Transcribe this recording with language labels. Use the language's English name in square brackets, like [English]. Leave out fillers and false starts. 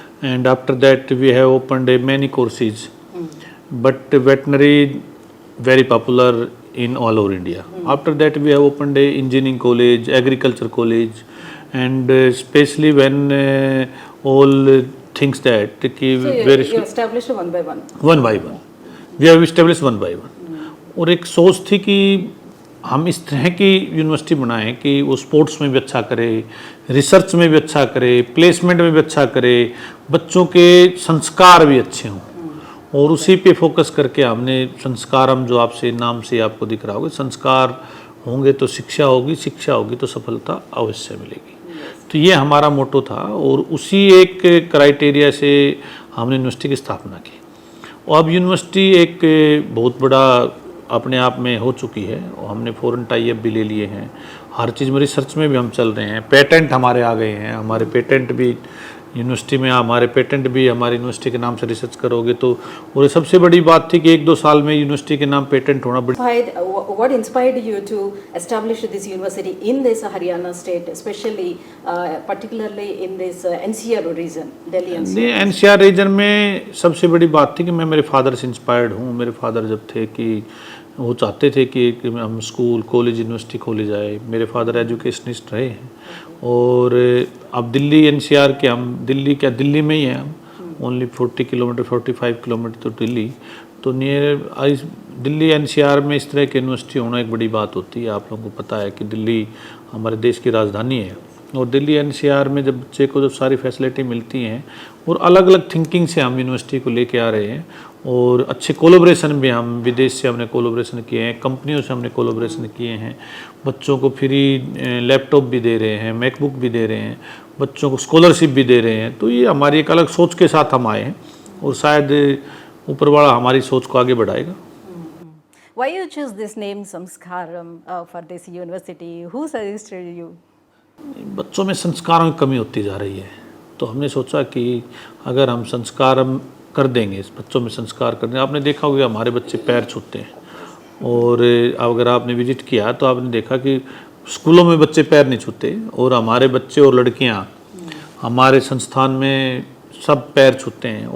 [English] And after that, we have opened many courses, but veterinary very popular in all over India. After that, we have opened a engineering college, agriculture college, and especially when all things that So very you established one by one. one by one. We have established one by one. [Hindi] और एक सोच थी कि हम इस तरह की university बनाएं कि वो स्पोर्ट्स में भी अच्छा करे, रिसर्च में भी अच्छा करे, प्लेसमेंट में भी अच्छा करे, बच्चों के संस्कार भी अच्छे हों, और उसी पे फोकस करके हमने संस्कारम, जो आपसे नाम से आपको दिख रहा होगा, संस्कार होंगे तो शिक्षा होगी, शिक्षा होगी तो सफलता अवश्य मिलेगी. तो ये हमारा मोटो था, और उसी एक क्राइटेरिया से हमने यूनिवर्सिटी की स्थापना की. और अब यूनिवर्सिटी एक बहुत बड़ा अपने आप में हो चुकी है, और हमने फॉरेन टाई अप भी ले लिए हैं. हर चीज़ में रिसर्च में भी हम चल रहे हैं. पेटेंट हमारे आ गए हैं. हमारे पेटेंट भी यूनिवर्सिटी में, हमारे पेटेंट भी हमारी यूनिवर्सिटी के नाम से रिसर्च करोगे तो. और ये सबसे बड़ी बात थी कि 1-2 साल में यूनिवर्सिटी के नाम पेटेंट होना बड़ी. [English] What inspired you to establish this university in this Haryana state, especially particularly in this NCR region, Delhi NCR? [Hindi] नहीं, NCR रीजन में सबसे बड़ी बात थी कि मैं मेरे फादर से इंस्पायर्ड हूँ. मेरे फादर जब थे कि वो चाहते थे कि हम स्कूल, कॉलेज, यूनिवर्सिटी खोली जाए. मेरे फादर एजुकेशनिस्ट रहे हैं, और अब दिल्ली NCR के हम दिल्ली में ही हैं हम. ओनली 40 किलोमीटर 45 किलोमीटर तो दिल्ली. तो नियर दिल्ली NCR में इस तरह की यूनिवर्सिटी होना एक बड़ी बात होती है. आप लोगों को पता है कि दिल्ली हमारे देश की राजधानी है, और दिल्ली NCR में जब बच्चे को जब सारी फैसिलिटी मिलती हैं, और अलग अलग थिंकिंग से हम यूनिवर्सिटी को लेके आ रहे हैं, और अच्छे कोलोब्रेशन भी हम विदेश से हमने कोलोब्रेशन किए हैं, कंपनियों से हमने कोलोब्रेशन किए हैं. बच्चों को फ्री लैपटॉप भी दे रहे हैं, मैकबुक भी दे रहे हैं, बच्चों को स्कॉलरशिप भी दे रहे हैं. तो ये हमारी एक अलग सोच के साथ हम आए हैं, और शायद ऊपर वाला हमारी सोच को आगे बढ़ाएगा. [English] Why you choose this name Samskaram for this university? Who suggested you? [Hindi] बच्चों में संस्कारों की कमी होती जा रही है, तो हमने सोचा कि अगर हम संस्कार कर देंगे, बच्चों में संस्कार कर देंगे. आपने देखा होगा हमारे बच्चे पैर छूते हैं, और अगर आपने विजिट किया तो आपने देखा कि स्कूलों में बच्चे पैर नहीं छूते, और हमारे बच्चे और लड़कियां हमारे संस्थान में सब पैर छूते हैं.